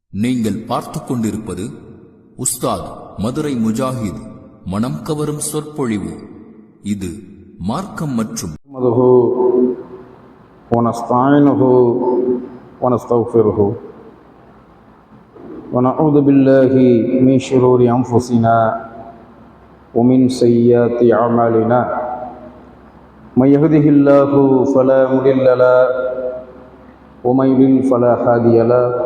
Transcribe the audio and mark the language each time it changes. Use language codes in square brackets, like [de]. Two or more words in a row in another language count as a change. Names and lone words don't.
[ta] நீங்கள் பார்த்து கொண்டிருப்பது உஸ்தாத் மதுரை முஜாஹித் மனம் கவரும் சொற்பொழிவு. இது மார்க்கம் மற்றும் [ar] ونعوذ بالله من شرور أنفسنا ومن سيئات أعمالنا من يهده الله فلا مضل له ومن يضلل فلا هادي له